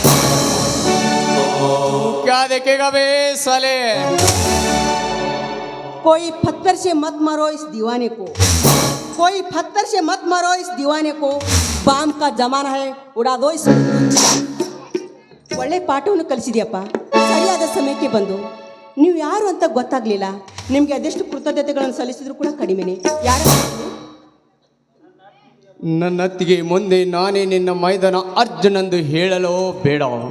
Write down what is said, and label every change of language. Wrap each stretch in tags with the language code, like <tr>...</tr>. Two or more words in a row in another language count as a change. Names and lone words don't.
<hi>क्या देखेगा बे साले? कोई पत्थर से मत मारो इस दीवाने को, कोई पत्थर से मत मारो इस दीवाने को, बाम का जमाना है उड़ा दो इस.</hi> <kn>ಒಳ್ಳೆ ಪಾಠವನ್ನು ಕಲಿಸಿದ್ಯಪ್ಪ. ಸರಿಯಾದ ಸಮಯಕ್ಕೆ ಬಂದು ನೀವು ಯಾರು ಅಂತ ಗೊತ್ತಾಗ್ಲಿಲ್ಲ. ನಿಮಗೆ ಅದೆಷ್ಟು ಕೃತಜ್ಞತೆಗಳನ್ನು ಸಲ್ಲಿಸಿದ್ರು ಕೂಡ ಕಡಿಮೆನೆ. ಯಾರು ನನ್ನತ್ತಿಗೆ ಮುಂದೆ ನಾನೇ ನಿನ್ನ ಮೈದಾನ ಅರ್ಜುನಂದು ಹೇಳಲು ಬೇಡ.</kn>